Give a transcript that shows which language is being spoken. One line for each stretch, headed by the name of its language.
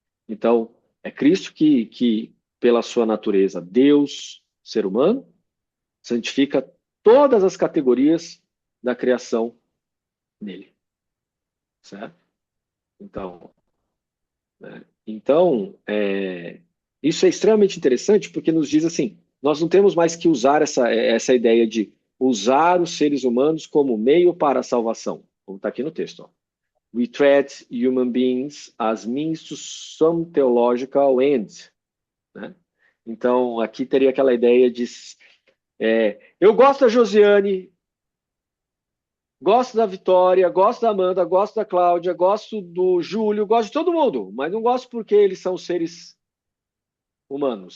Portuguese: Então, é Cristo que, pela sua natureza, Deus, ser humano, santifica todas as categorias da criação nele, certo? Então, isso é extremamente interessante porque nos diz assim, nós não temos mais que usar essa ideia de usar os seres humanos como meio para a salvação, como está aqui no texto. Ó.
English: We treat human beings as means to some theological end.
Portuguese: Né? Então, aqui teria aquela ideia de eu gosto da Josiane, gosto da Vitória, gosto da Amanda, gosto da Cláudia, gosto do Júlio, gosto de todo mundo, mas não gosto porque eles são seres humanos.